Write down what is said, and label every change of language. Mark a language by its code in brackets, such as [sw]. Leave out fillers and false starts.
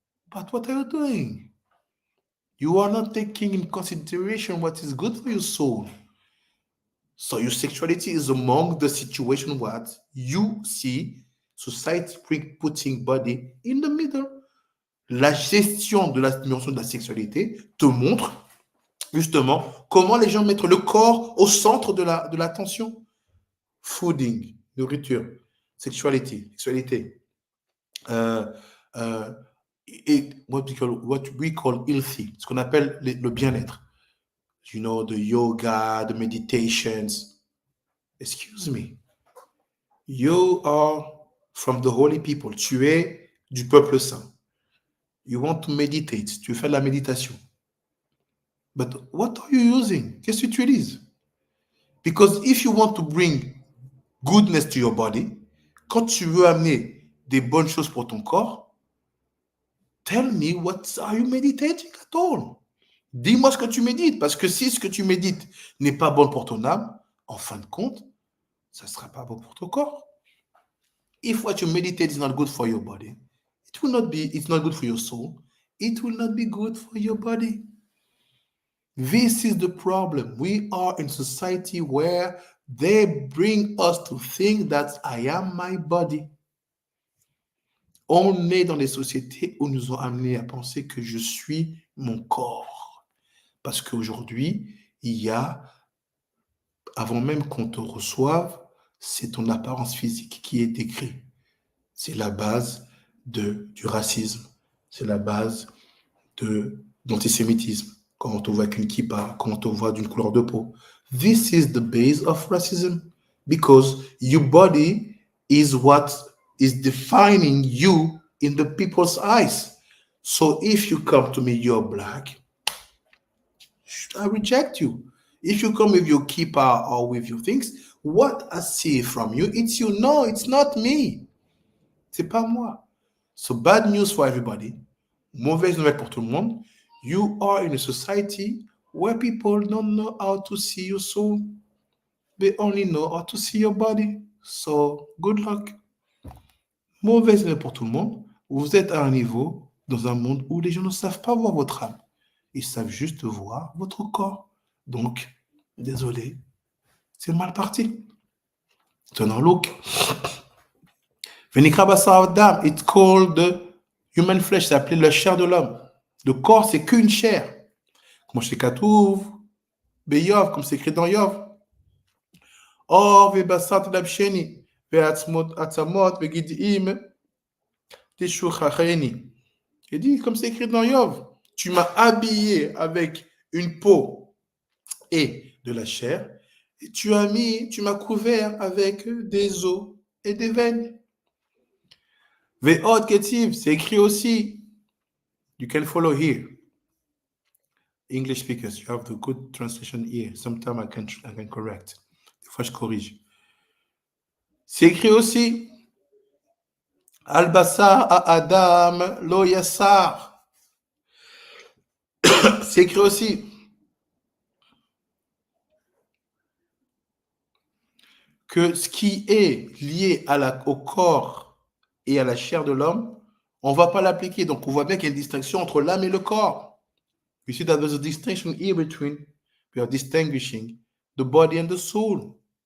[en] But what are you doing? You are not taking in consideration what is good for your soul. So your sexuality is among the situation what you see society putting body in the middle. [fr] La gestion de la dimension de la sexualité te montre justement comment les gens mettent le corps au centre de l'attention. Fooding, nourriture. sexualité. Euh, euh, et [en] what we call healthy, [fr] ce qu'on appelle le bien-être. [en] You know, the yoga, the meditations. Excuse me. You are from the holy people. [fr] Tu es du peuple saint. [en] You want to meditate. [fr] Tu fais de la méditation. [en] But what are you using? [fr] Qu'est-ce que tu utilises? [en] Because if you want to bring goodness to your body, [fr] quand tu veux amener des bonnes choses pour ton corps, [en] tell me what are you meditating at all? [fr] Dis-moi ce que tu médites, parce que si ce que tu médites n'est pas bon pour ton âme, en fin de compte, ça ne sera pas bon pour ton corps. [en] If what you meditate is not good for your body, it's not good for your soul, it will not be good for your body. This is the problem. We are in society where they bring us to think that I am my body. [fr] On est dans des sociétés où nous ont amené à penser que je suis mon corps. Parce qu'aujourd'hui, il y a, avant même qu'on te reçoive, c'est ton apparence physique qui est décrite. C'est la base du racisme. C'est la base de l'antisémitisme. Quand on te voit avec une kippa, quand on te voit d'une couleur de peau. [en] This is the base of racism. Because your body is what is defining you in the people's eyes. So if you come to me, you're black, I reject you. If you come with your kippa or with your things, what I see from you, it's you. No, it's not me. [fr] C'est pas moi. [en] So bad news for everybody. [fr] Mauvaise nouvelle pour tout le monde. [en] You are in a society where people don't know how to see your soul. They only know how to see your body. So, good luck. [fr] Mauvaise nouvelle pour tout le monde. Vous êtes à un niveau, dans un monde où les gens ne savent pas voir votre âme. Ils savent juste voir votre corps. Donc, désolé, c'est mal parti. Tenant look. [en] It's called the human flesh, [fr] c'est appelé la chair de l'homme. Le corps, c'est qu'une chair. Comme chez Katouv, Beyov, comme c'est écrit dans Yov. [he] Or, Vebasat Labsheni, Veatzamot, Vegidim, Teshuchacheni. [fr] Il dit, comme c'est écrit dans Yov, tu m'as habillé avec une peau et de la chair, et tu m'as couvert avec des os et des veines. Ve'od Ketiv, c'est écrit aussi. [en] You can follow here. English speakers, you have the good translation here. Sometimes I can correct. [fr] Des fois, je corrige. C'est écrit aussi. [he] Al-Basar à Adam lo yassar. [fr] C'est écrit aussi que ce qui est lié au corps et à la chair de l'homme, on ne va pas l'appliquer. Donc, on voit bien qu'il y a une distinction entre l'âme et le corps. [en] You see that there's a distinction here between, we are distinguishing the body and the soul.